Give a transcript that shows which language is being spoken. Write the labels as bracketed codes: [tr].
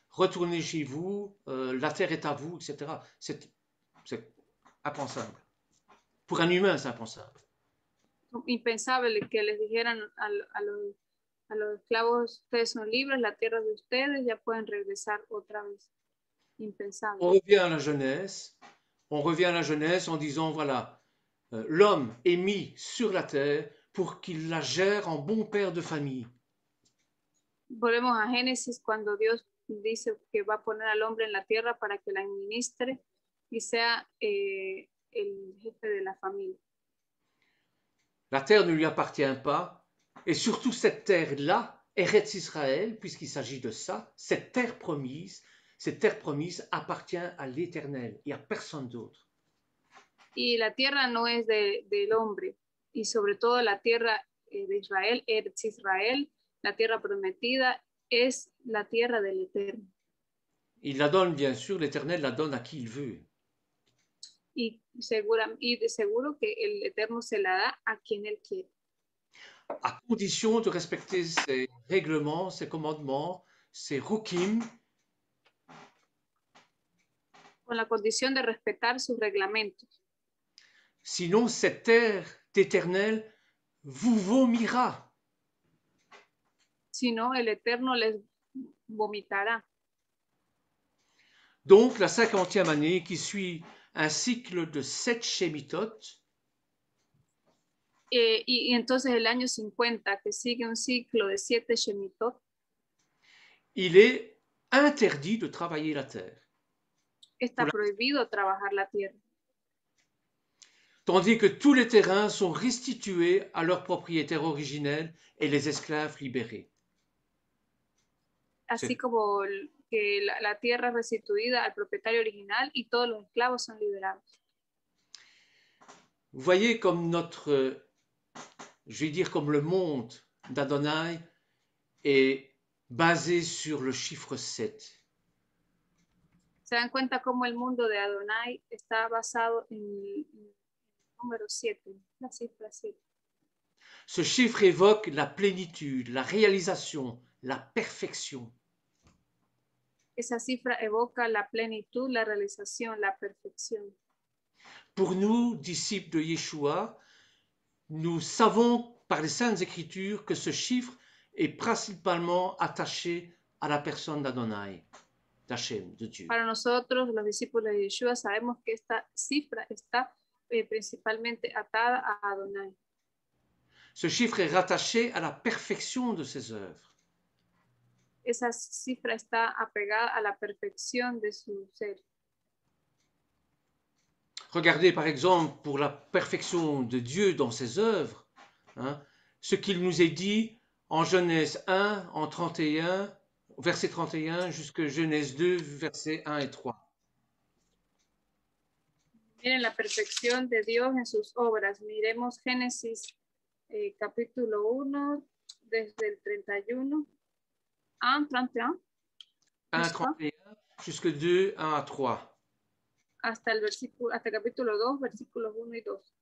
[fr] retournez chez vous, la terre est à vous, etc. C'est impensable. Pour un humain, c'est impensable. [es] Impensable que les dijeran a los esclavos, ustedes son libres, la tierra es de ustedes, ya pueden regresar otra vez. [fr] Impensable. On revient à la Genèse. On revient à la Genèse en disant, voilà, l'homme est mis sur la terre pour qu'il la gère en bon père de famille. [es] Volvemos a Génesis cuando Dios dice que va a poner al hombre en la tierra para que la administre y sea el jefe de la familia. [fr] La terre ne lui appartient pas, et surtout cette terre-là, Eretz Israël, puisqu'il s'agit de ça, cette terre promise appartient à l'Éternel et à personne d'autre. [es] Y la tierra no es del hombre, y sobre todo la tierra de Israel, Eretz Israel, la tierra prometida, es la tierra del Eterno. [fr] Il la donne, bien sûr, l'Éternel la donne à qui il veut. [es] Y de seguro que el Eterno se la da a quien Él quiere. [fr] À condition de respecter ses règlements, ses commandements, ses rukim, [es] Con la condición de respetar sus reglamentos. [fr] sinon cette terre d'Éternel vous vomira. [es] Si no, el Eterno les vomitará. [fr] Donc la 50e année qui suit un cycle de 7 Shemitot, [es] Y entonces el año 50, que sigue un ciclo de 7 Shemitot, [fr] il est interdit de travailler la terre. [es] está prohibido trabajar la tierra. [fr] Tandis que tous les terrains sont restitués à leurs propriétaires originels et les esclaves libérés. [es] Así como que la tierra es restituida al propietario original y todos los esclavos son liberados. [fr] Vous voyez comme notre, je vais dire comme le monde d'Adonai est basé sur le chiffre 7. [es] Se dan cuenta cómo el mundo de Adonai está basado en el número 7, la cifra 7. [fr] Ce chiffre évoque la plénitude, la réalisation, la perfection. [es] Esa cifra evoca la plenitud, la realización, la perfección. [fr] Pour nous, disciples de Yeshua, nous savons par les Saintes Écritures que ce chiffre est principalement attaché à la personne d'Adonai, d'Hachem, de Dieu. [es] Para nosotros, los discípulos de Yeshua, sabemos que esta cifra está principalmente atada a Adonai. [fr] Ce chiffre est rattaché à la perfection de ses œuvres. [es] Esa cifra está apegada a la perfección de su ser. [fr] Regardez par exemple pour la perfection de Dieu dans ses œuvres, hein, ce qu'il nous est dit en Genèse 1, en 31, verset 31, jusqu'à Genèse 2, versets 1 et 3. [es] Miren la perfección de Dios en sus obras. Miremos Génesis capítulo 1, desde el 31. [fr] 1, 31. 1, 31, jusqu'à 2, 1 à 3. [es] Hasta el capítulo 2, versículos 1 y 2.